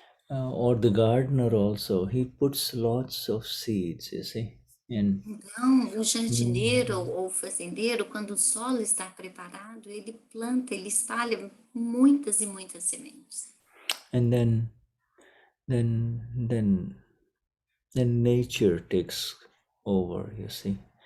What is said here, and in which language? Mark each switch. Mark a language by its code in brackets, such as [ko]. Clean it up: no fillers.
[en] or the gardener also, he puts lots of seeds, you see. And [pt] Então, o jardineiro ou fazendeiro, quando o solo está preparado, ele planta, ele espalha muitas e muitas sementes. [en] and then nature takes over, you see.